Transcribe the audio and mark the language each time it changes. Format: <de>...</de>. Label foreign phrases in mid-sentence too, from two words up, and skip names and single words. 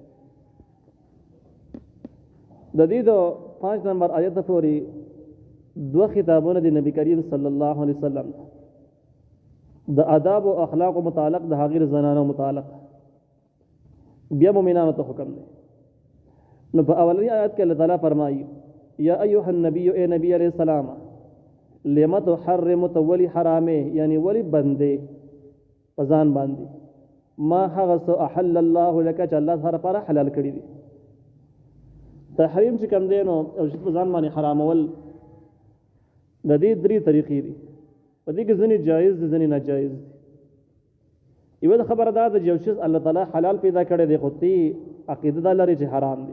<ps>د دې د 5 نمبر آیت پورې دوه خطابونه د نبی کریم</ps> <ar>صلی الله علیه وسلم</ar> <ps>د آداب او اخلاق متعلق د هغې زنانو متعلق بیا مؤمنانو ته حکم دی. نو په اولنی آیت کې الله تعالی فرمایي</ps> <ar>یا ایها النبی</ar> <ps>اے نبی علیہ السلام</ps> <ar>لم تحرم</ar> <ps>ولی حرامه یعنی ولی بندې پزان باندې ما هغه سو</ps> <ar>احل الله لك</ar> <ps>چې الله تعالی لپاره حلال کړی دي. تحریم چې کوم دی نو او چې پزان باندې حرامول د دې درې طریقې دي. په دې کې ځینې جایز دي ځینې ناجایز دي. یو د خبره دا ده چې یو شی الله تعالی حلال پیدا کړی دی خو تی عقیده دا لري چې حرام دی.</ps>